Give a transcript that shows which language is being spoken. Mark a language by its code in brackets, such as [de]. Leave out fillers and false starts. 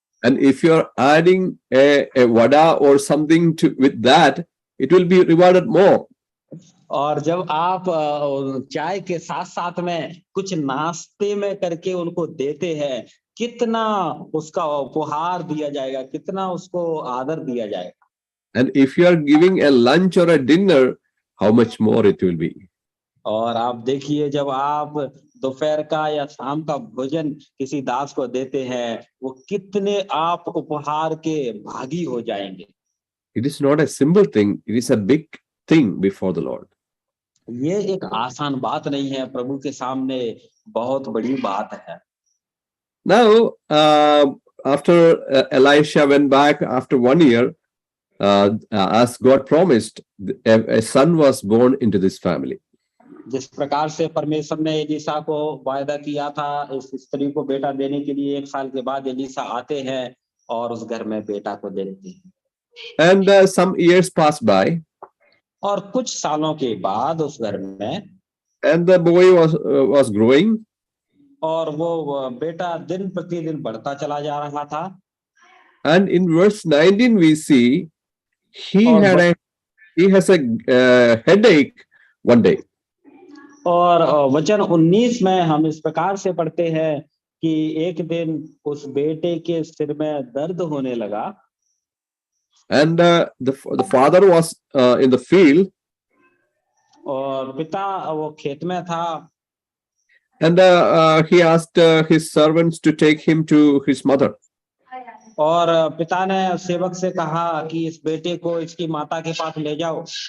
[en] And if you are adding a vada or something with that, it will be rewarded more. [hi] और जब आप चाय के साथ साथ में कुछ नाश्ते में करके उनको देते हैं, कितना उसका उपहार दिया जाएगा, कितना उसको आदर दिया जाएगा। [en] And if you are giving a lunch or a dinner, how much more it will be. [hi] और आप देखिए, जब आप दोपहर का या शाम का भोजन किसी दास को देते हैं, वो कितने आप उपहार के भागी हो जाएंगे। [en] It is not a simple thing, it is a big thing before the Lord. [hi] ये एक आसान बात नहीं है, प्रभु के सामने बहुत बड़ी बात है। [en] Now, after Elisha went back after 1 year, as God promised, a son was born into this family. [hi] जिस प्रकार से परमेश्वर ने एलीशा को वायदा किया था, इस स्त्री को बेटा देने के लिए 1 साल के बाद एलीशा आते हैं और उस घर में बेटा को देते हैं। [en] And some years passed by. [hi] और कुछ सालों के बाद उस घर में, [en] and the boy was growing. [hi] और वो बेटा दिन प्रतिदिन बढ़ता चला जा रहा था। [en] And in verse 19 we see he has a headache one day. [hi] और वचन 19 में हम इस प्रकार से पढ़ते हैं कि एक दिन उस बेटे के सिर में दर्द होने लगा। [en] And the father was in the field. [hi] और पिता वो खेत में था। [en] And he asked his servants to take him to his mother. [hi] और पिता ने सेवक से कहा कि इस बेटे को इसकी माता के पास ले जाओ।